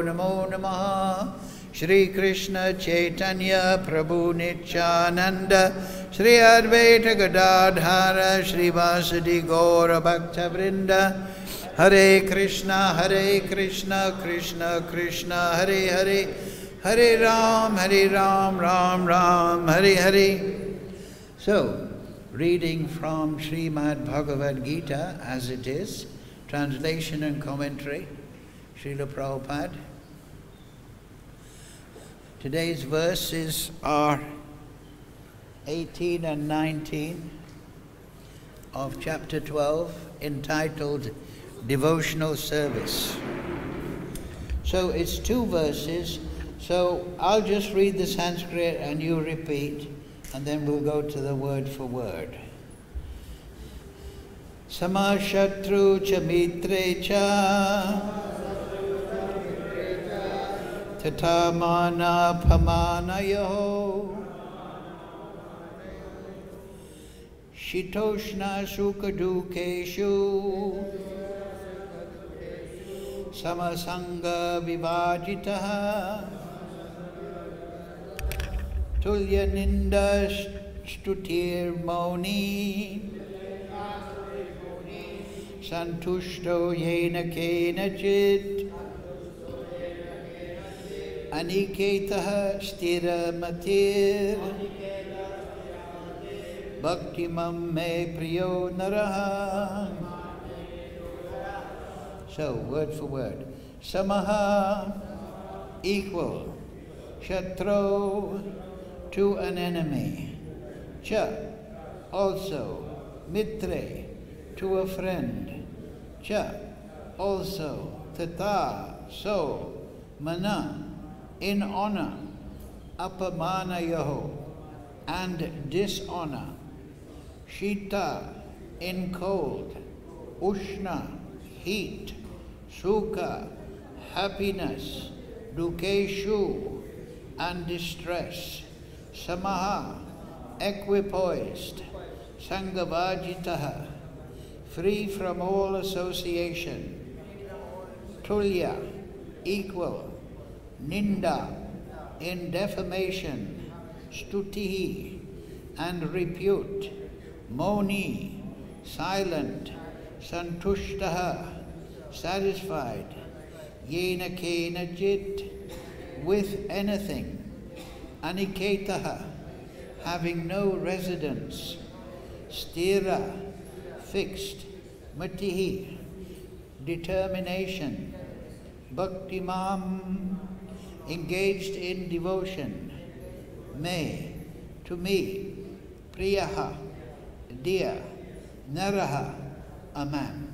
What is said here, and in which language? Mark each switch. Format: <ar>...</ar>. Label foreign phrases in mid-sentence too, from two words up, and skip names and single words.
<sa>Namo Namaha Shri Krishna Chaitanya Prabhu Nityananda Shri Advaita Gadadhara Shri Vasadi Gaura Bhakta Vrinda Hare Krishna Krishna Krishna Hare Hare Hare Ram Ram Ram Hare Hare.</sa> <en>So, reading from Srimad Bhagavad Gita as it is, translation and commentary, Srila Prabhupada. Today's verses are 18 and 19 of chapter 12, entitled Devotional Service. So it's two verses, so I'll just read the Sanskrit and you repeat, and then we'll go to the word for word.</en> <sa>Samaḥ śatrau ca mitre ca tathā mānāpamānayoḥ śītoṣṇa-sukha-duḥkheṣu saṅga-vivarjitaḥ tulya-nindā-stutir maunī santuṣṭo yena kenacit aniketaḥ sthira-matir bhakti-mān priyo naraḥ.</sa> <en>So, word for word. Samaḥ, equal. Śatrau, to an enemy. Cha, also. Mitre, to a friend. Cha, also. Tathā, so. Māna, in honor. Apamānayoḥ, and dishonor. Śīta, in cold. uṣṇa, heat. Sukha, happiness. Duḥkheṣu, and distress. Samaḥ, equipoised. saṅga-vivarjitaḥ, free from all association, tulya, equal, ninda, in defamation, stutiḥ, and repute, maunī, silent, santuṣṭo, satisfied,</en> <sa>yena kenacit,</sa> <en>with anything, aniketaḥ, having no residence, sthira, fixed, matir, determination, bhakti-mān, engaged in devotion, to me, priyo, dear, naraḥ, a man.</en>